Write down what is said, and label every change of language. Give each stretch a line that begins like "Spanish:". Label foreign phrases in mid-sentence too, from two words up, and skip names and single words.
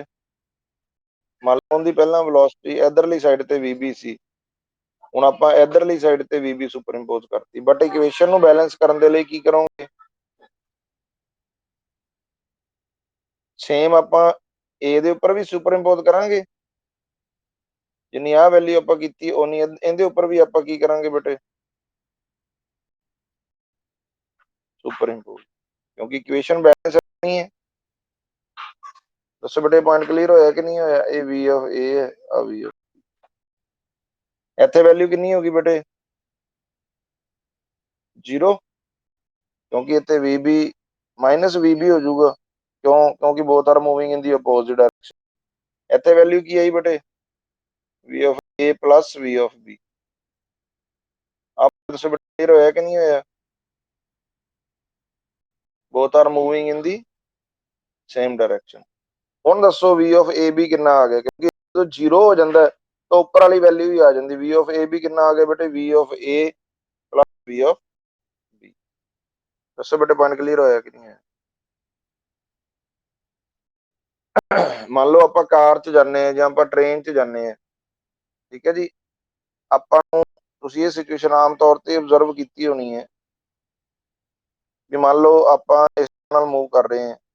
Punjabi: ਮੰਨ ਲਓ ਉਹਦੀ ਪਹਿਲਾਂ ਵੈਲੋਸਿਟੀ ਇਧਰਲੀ ਸਾਈਡ ਤੇ vb ਸੀ, ਹੁਣ ਆਪਾਂ ਇਧਰਲੀ ਸਾਈਡ ਤੇ vb
English: super impose
Punjabi: ਕਰਤੀ, ਬਟ ਇਕੁਏਸ਼ਨ ਨੂੰ ਬੈਲੈਂਸ ਕਰਨ ਦੇ ਲਈ ਕੀ ਕਰੋਗੇ, ਸੇਮ ਆਪਾਂ a ਦੇ ਉੱਪਰ ਵੀ
English: super impose
Punjabi: ਕਰਾਂਗੇ, ਜਿੰਨੀ ਆ ਵੈਲਿਊ ਆਪਾਂ ਕੀਤੀ ਉਨੀ ਇਹਦੇ ਉੱਪਰ ਵੀ ਆਪਾਂ ਕੀ ਕਰਾਂਗੇ ਬੇਟੇ,
English: super impose,
Punjabi: ਕਿਉਂਕਿ ਇਕੁਏਸ਼ਨ ਬੈਲੈਂਸ ਨਹੀਂ ਹੈ। ਦੱਸੋ ਬੇਟੇ ਪੁਆਇੰਟ ਕਲੀਅਰ ਹੋਇਆ ਕਿ ਨਹੀਂ ਹੋਇਆ? ਇਹ
English: v of a
Punjabi: ਹੈ, ਆ
English: v of,
Punjabi: ਇੱਥੇ ਵੈਲਿਊ ਕਿੰਨੀ ਹੋ ਗਈ ਬੇਟੇ, 0, ਕਿਉਂਕਿ ਇੱਥੇ vb ਮਾਈਨਸ vb ਹੋ ਜਾਊਗਾ, ਕਿਉਂ?
English: ਕਿਉਂਕਿ both are moving in the opposite direction.
Punjabi: ਇੱਥੇ ਵੈਲਿਊ ਕੀ ਆਈ ਬੇਟੇ,
English: v of a plus v of b।
Punjabi: ਆਪ ਦੱਸੋ ਬੇਟੇ ਕਲੀਅਰ ਹੋਇਆ ਕਿ ਨਹੀਂ ਹੋਇਆ?
English: both are moving in the same direction.
Punjabi: ਹੁਣ ਦੱਸੋ
English: v of a b
Punjabi: ਕਿੰਨਾ ਆ ਗਿਆ, ਕਿਉਂਕਿ ਜਦੋਂ 0 ਹੋ ਜਾਂਦਾ ਤਾਂ ਉੱਪਰ ਵਾਲੀ ਵੈਲਿਊ ਹੀ ਆ ਜਾਂਦੀ।
English: v of a b
Punjabi: ਕਿੰਨਾ ਆ ਗਿਆ ਬੇਟੇ,
English: v of a plus v of b।
Punjabi: ਦੱਸੋ ਬੇਟੇ ਪੁਆਇੰਟ ਕਲੀਅਰ ਹੋਇਆ ਕਿ ਨਹੀਂ ਹੈ? ਮੰਨ ਲਓ ਆਪਾਂ ਕਾਰ 'ਚ ਜਾਂਦੇ ਹਾਂ ਜਾਂ ਆਪਾਂ ਟ੍ਰੇਨ 'ਚ ਜਾਂਦੇ ਹਾਂ, ਠੀਕ ਹੈ ਜੀ, ਆਪਾਂ ਨੂੰ, ਤੁਸੀਂ ਇਹ ਸਿਚੁਏਸ਼ਨ ਆਮ ਤੌਰ ਤੇ ਆਬਜ਼ਰਵ ਕੀਤੀ ਹੋਣੀ ਹੈ ਵੀ ਮੰਨ ਲਓ ਆਪਾਂ ਇਸ ਨਾਲ ਮੂਵ ਕਰ ਰਹੇ ਹਾਂ,